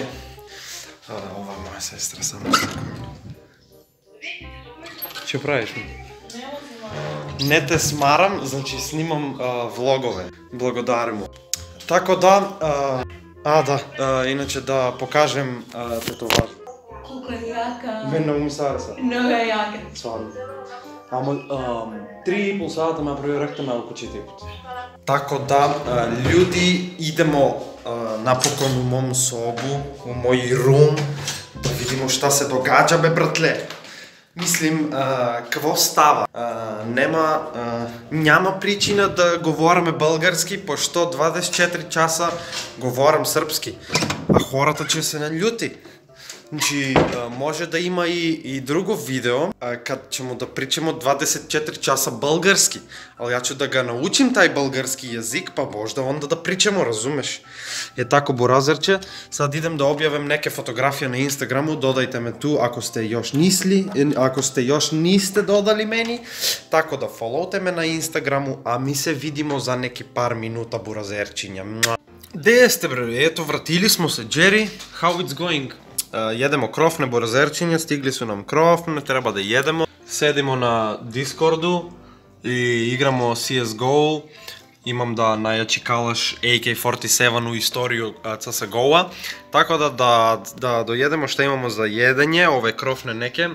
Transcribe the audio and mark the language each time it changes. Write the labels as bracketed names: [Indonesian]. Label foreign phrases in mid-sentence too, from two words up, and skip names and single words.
[Serbian] Ova je moja sestra samo. Čo praviš mi? Ne te smaram, znači snimam vlogove. Благодаримо. Tako da, inače da pokažem tetovaž. [Bulgarian] Колко е яка. Мен много ми сареса. Много е яка. [Serbian] Svarno. [Bulgarian] Ама 3,5 сата ме проверахте малко четипот. [Serbian] Tako da, ljudi, idemo napokon u mom sobu, u moj room, da vidimo šta se događa, be bratle. Mislim, [Bulgarian] какво става? Няма причина да говориме български, пошто 24 часа говорим српски, а хората [Serbian] će se naljuti. Znači, može da ima i drugo video, kad ćemo da pričamo 24 časa bulgarski, ali ja ću da ga naučim taj bulgarski jezik, pa možda onda da pričamo, razumeš? Je tako, burazerče, sad idem da objavim neke fotografije na Instagramu, dodajte me tu ako ste još niste dodali meni, tako da followte me na Instagramu, a mi se vidimo za neki par minuta, burazerčinja. Gde jeste bre? Eto, vratili smo se, [English] Jerry, how it's going? [Serbian] Jedemo krofne burazerčinje, stigli su nam krofne, treba da jedemo. Sedimo na Discordu i igramo CSGO. Imam da najjači kalaš AK-47 u istoriju CSGO-a. Tako da dojedemo šta imamo za jedenje, ove krofne neke.